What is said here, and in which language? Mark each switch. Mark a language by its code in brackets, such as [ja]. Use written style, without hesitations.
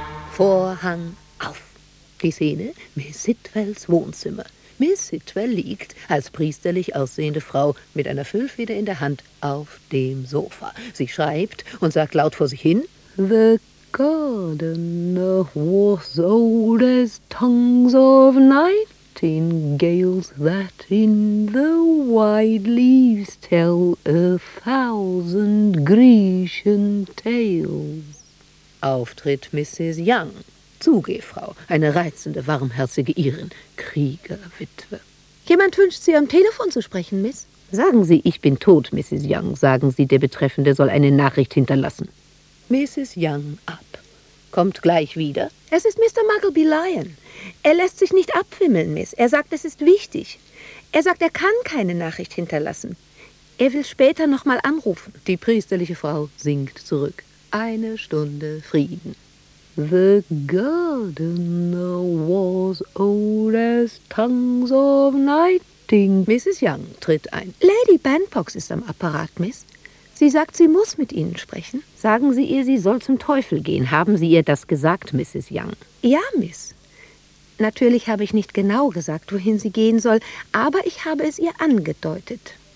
[de] Vorhang auf. Die Szene: Miss Sitwells Wohnzimmer. Miss Sitwell liegt, als priesterlich aussehende Frau, mit einer Füllfeder in der Hand auf dem Sofa. Sie schreibt und sagt laut vor sich hin, [en] The gardener was old as tongues of nightingales that in the wide leaves tell a thousand Grecian tales. [de] Auftritt Mrs. Young. Zugehfrau, eine reizende, warmherzige Irin, Kriegerwitwe. Jemand wünscht, Sie am Telefon zu sprechen, Miss. Sagen Sie, ich bin tot, Mrs. Young. Sagen Sie, der Betreffende soll eine Nachricht hinterlassen. Mrs. Young ab. Kommt gleich wieder. Es ist Mr. Muggleby Lyon. Er lässt sich nicht abwimmeln, Miss. Er sagt, es ist wichtig. Er sagt, er kann keine Nachricht hinterlassen. Er will später noch mal anrufen. Die priesterliche Frau sinkt zurück. Eine Stunde Frieden. [en] The gardener was old as tongues of nighting. [de] Mrs. Young tritt ein. Lady Bandbox ist am Apparat, Miss. Sie sagt, sie muss mit Ihnen sprechen. Sagen Sie ihr, sie soll zum Teufel gehen. Haben Sie ihr das gesagt, Mrs. Young? Ja, Miss. Natürlich habe ich nicht genau gesagt, wohin sie gehen soll, aber ich habe es ihr angedeutet.